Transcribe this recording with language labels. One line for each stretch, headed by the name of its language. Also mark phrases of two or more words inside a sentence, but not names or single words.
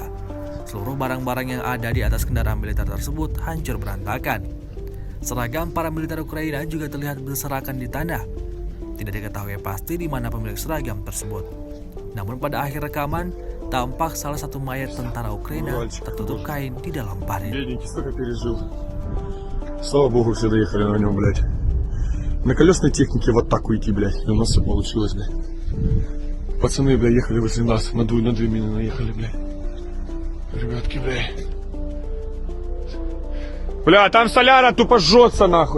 Indonesian: Seluruh barang-barang yang ada di atas kendaraan militer tersebut hancur berantakan. Seragam para militer Ukraina juga terlihat berserakan di tanah. Tidak diketahui pasti di mana pemilik seragam tersebut. Namun pada akhir rekaman, tampak salah satu mayat tentara Ukraina tertutup kain di dalam parit.
Russian: Слава богу, все доехали на нем, блядь. На колесной технике в атаку идти, блядь. И у нас все получилось, блядь. Пацаны, блядь, ехали возле нас. На две мины наехали, блядь. Ребятки, блядь. Бля, там соляра тупо жжется, нахуй.